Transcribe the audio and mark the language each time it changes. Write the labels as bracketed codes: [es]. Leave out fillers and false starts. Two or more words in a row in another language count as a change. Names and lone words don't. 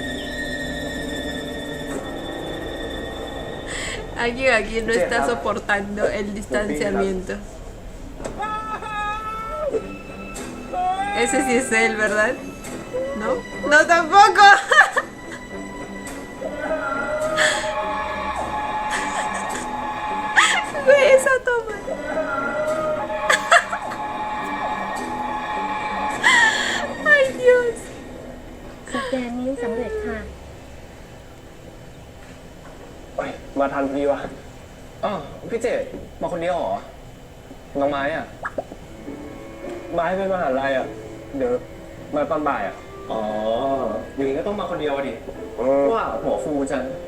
[es] Alguien aquí no está soportando el distanciamiento. Ese sí es él, ¿verdad? ¿No? ¡No tampoco! Güey, esa toma. Ay, Dios. [th] สแกนนิ้วสำเร็จค่ะ มาทันพอดีวะอ๋อพี่เจมาคนเดียวเหรอ น้องไม้อ่ะ ไม้ไปมหาลัยอ่ะ เดี๋ยวมาตอนบ่ายอ่ะ อ๋อ อย่างนี้ก็ต้องมาคนเดียวดิว่าหัวฟูจัง